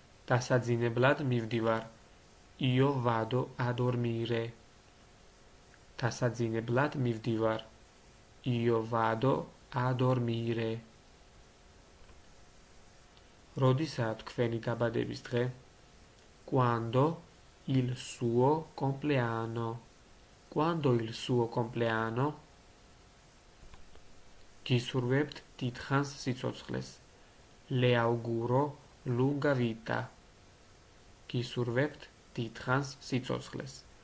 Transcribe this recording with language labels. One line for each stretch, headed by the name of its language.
Georgian: დასაძინებლად მივდივარ.
Italian: Io vado a dormire.
Georgian: დასაძინებლად მივდივარ.
Italian: Io vado a dormire.
Georgian: როდისაა თქვენი დაბადების დღე?
Italian: Quando il suo compleanno. Quando il suo compleanno?
Georgian: გისურვებთ დიდხანს სიცოცხლეს.
Italian: Le auguro lunga vita.
Georgian: გისურვებთ დიდხანს სიცოცხლეს.